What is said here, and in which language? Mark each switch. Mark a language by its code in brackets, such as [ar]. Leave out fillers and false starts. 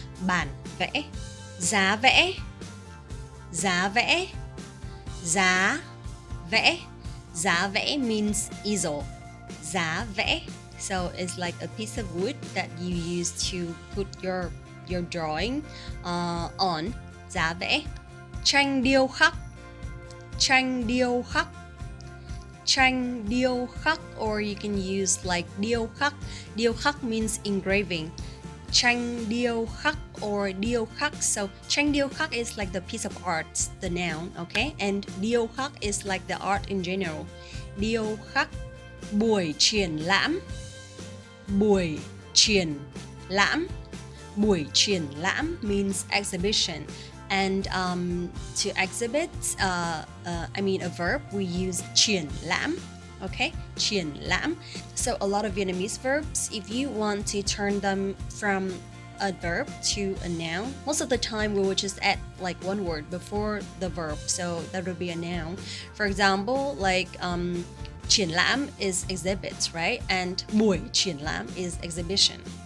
[vi] Bản vẽ. Giá vẽ, giá vẽ, giá vẽ. Giá vẽ [en] means easel. [vi] Giá vẽ. [en] So it's like a piece of wood that you use to put your drawing on. [vi] Giá vẽ. Tranh điêu khắc, tranh điêu khắc. Tranh điêu khắc, [en] or you can use like [vi] điêu khắc. Điêu khắc [en] means engraving. [vi] Tranh điêu khắc or điêu khắc. [en] So [vi] tranh điêu khắc [en] is like the piece of art, the noun, okay? And điêu khắc is like the art in general. Điêu khắc. [vi] Buổi triển lãm, buổi triển lãm. Buổi triển lãm [en] means exhibition. And to exhibit, I mean a verb, we use triển lãm, okay? Triển lãm. So a lot of Vietnamese verbs, if you want to turn them from a verb to a noun, most of the time we will just add like one word before the verb, so that would be a noun. For example, like triển lãm is exhibits, right? And [vi] buổi triển lãm [en] is exhibition.